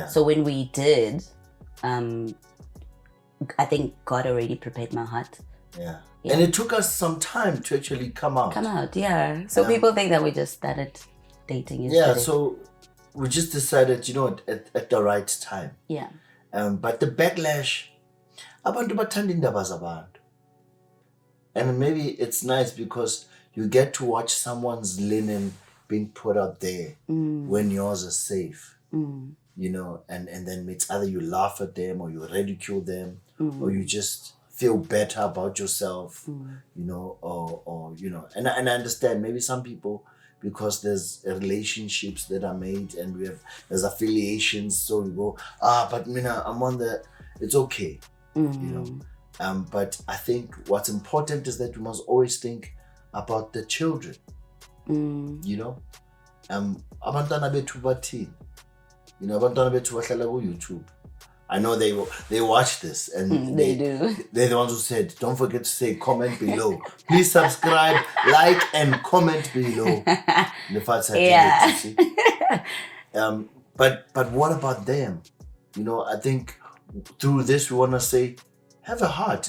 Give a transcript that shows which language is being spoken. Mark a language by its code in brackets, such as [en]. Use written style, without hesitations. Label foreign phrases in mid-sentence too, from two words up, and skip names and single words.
[en] So when we did, I think God already prepared my heart. Yeah. And it took us some time to actually come out. Yeah. So people think that we just started dating yesterday. Yeah, so we just decided, you know, at the right time. Yeah. But the backlash, [zu] abantu bathanda indaba zabantu. [en] And maybe it's nice because you get to watch someone's linen being put out there when yours is safe. You know, and then it's either you laugh at them or you ridicule them or you just feel better about yourself, you know, or you know, and I understand maybe some people, because there's relationships that are made and there's affiliations, so you go, but Mina, I'm on the, it's okay, you know. But I think what's important is that we must always think about the children, you know. [zu] Abantwana bethu bathini, [en] you know, [zu] abantwana bethu bahlala ku YouTube, [en] I know they watch this and They do. They're the ones who said, don't forget to say comment below. Please subscribe, like, and comment below. The fact Yeah. see. But what about them? You know, I think through this we want to say, have a heart.